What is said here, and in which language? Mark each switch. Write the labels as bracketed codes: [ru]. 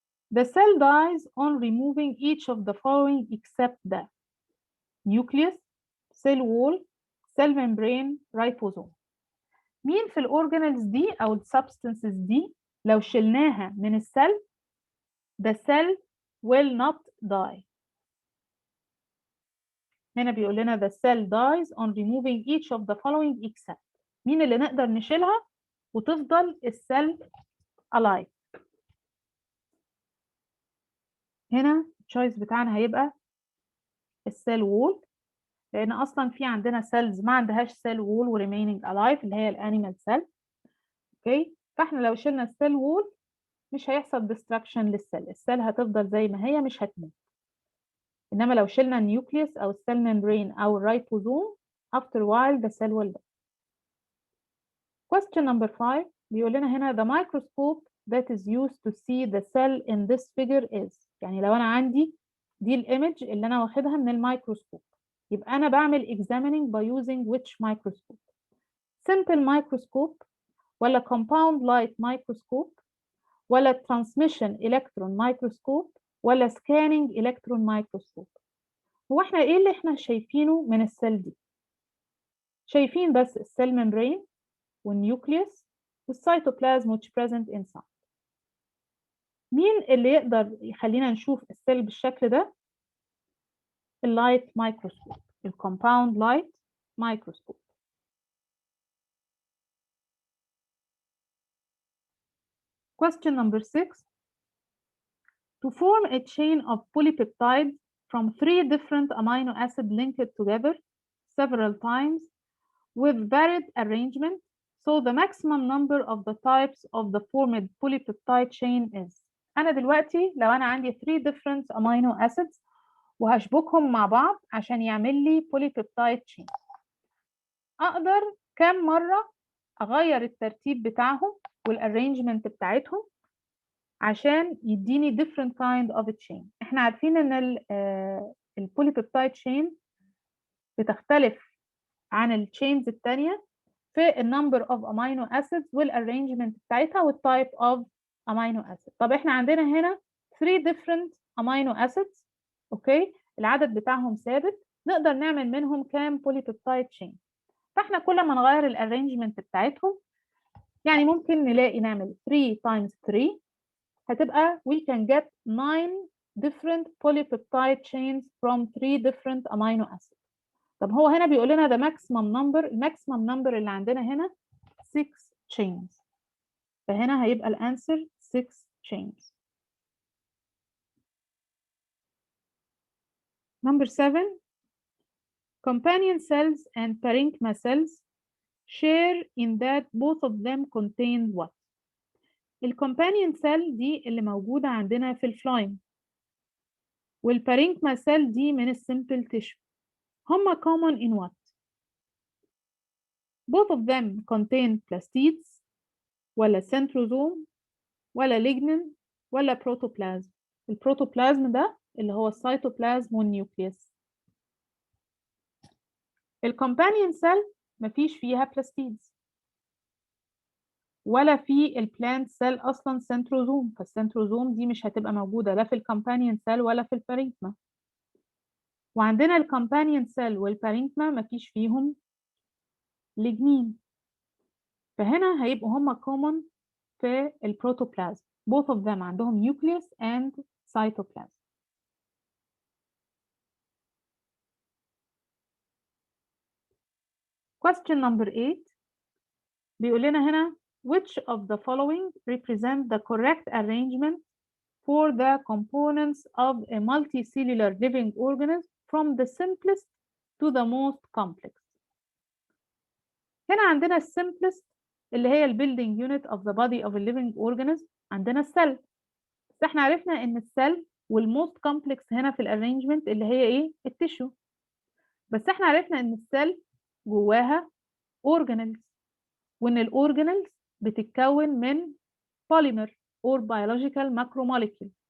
[en] The cell dies on removing each of the following except the nucleus, cell wall, cell membrane, ribosome. [ar] مين في الاورجانيلز دي او السبستنسز دي لو شلناها من السيل [en] the cell will not die. [ar] هنا بيقول لنا [en] the cell dies on removing each of the following except. [ar] مين اللي نقدر نشيلها وتفضل السيل alive؟ هنا التشويس بتاعنا هيبقى السيل وول، لان اصلا في عندنا سيلز ما عندهاش سيل وول وريمينينج الايف اللي هي الانيمال سيل. اوكي فاحنا لو شلنا السيل وول مش هيحصل ديستراكشن للسيل، السيل هتفضل زي ما هي مش هتموت. انما لو شلنا النيوكليوس او السيل ممبرين او الرايبوزوم [en] after a while the cell will die. Question number 5 [ar] بيقول لنا هنا [en] the microscope that is used to see the cell in this figure is. [ar] يعني لو انا عندي دي الايمج اللي انا واخدها من الميكروسكوب، يبقى انا بعمل [en] examining by using which microscope؟ simple microscope [ar] ولا [en] compound light microscope [ar] ولا [en] transmission electron microscope [ar] ولا [en] scanning electron microscope؟ [ar] هو احنا ايه اللي احنا شايفينه من السيل دي؟ شايفين بس السيل membrane والنيوكليوس والسيتوبلازم [en] which present inside. [ar] مين اللي يقدر يخلينا نشوف السيل بالشكل ده؟ اللايت مايكروسكوب، الكومباوند لايت مايكروسكوب. [en] Question number 6. To form a chain of polypeptides from 3 different amino acids linked together several times with varied arrangement, so the maximum number of the types of the formed polypeptide chain is. [ar] أنا دلوقتي لو أنا عندي [en] 3 different amino acids [ar] وهشبكهم مع بعض عشان يعمل لي polypeptide chain، أقدر كم مرة أغير الترتيب بتاعهم والarrangement بتاعتهم عشان يديني [en] different kind of a chain. [ar] احنا عارفين ان البوليبيبتايد chain بتختلف عن التشينز التانية في النمبر of amino acids والarrangement بتاعتها وال [en] type of amino acid. [ar] طب احنا عندنا هنا [en] 3 different amino acids، [ar] اوكي، العدد بتاعهم ثابت، نقدر نعمل منهم كام بوليبيبتايد chain. فاحنا كل ما نغير الارينجمنت بتاعتهم يعني ممكن نلاقي نعمل 3 times 3 هتبقى [en] we can get 9 different polypeptide chains from 3 different amino acids. [ar] طب هو هنا بيقول لنا [en] the maximum number، [ar] الماكسيمم نمبر اللي عندنا هنا 6 chains، فهنا هيبقى الانسر 6 chains. [en] Number 7. Companion cells and parenchyma cells share in that both of them contain what؟ [ar] الcompanion cell دي اللي موجودة عندنا في الفلايم، والبارينكما cell دي من السمبل tissue. [en] هما common in what؟ both of them contain plastids ولا centrosome ولا lignin ولا protoplasm. [ar] البروتوبلازم ده اللي هو السيتوبلازم والنيوكليوس. الكومبانيون سيل مفيش فيها بلاستيدز ولا في البلانت سيل اصلا سنتروزوم، فالسنتروزوم دي مش هتبقى موجوده لا في الكومبانيون سيل ولا في البارينكما. وعندنا الكومبانيون سيل والبارينكما مفيش فيهم ليجنين، فهنا هيبقوا هما common في البروتوبلازم. [en] both of them [ar] عندهم [en] nucleus and cytoplasm. Question number 8 [ar] بيقول لنا هنا [en] which of the following represent the correct arrangement for the components of a multicellular living organism from the simplest to the most complex. [ar] هنا عندنا simplest اللي هي [en] building unit of the body of a living organism، [ar] عندنا السيل، بس احنا عرفنا ان السيل والموست كومبلكس هنا في الارينجمنت اللي هي ايه؟ التيشو. بس احنا عرفنا ان السيل جواها organelles، وان الاورجانيلز بتتكون من [en] polymer or biological macromolecule.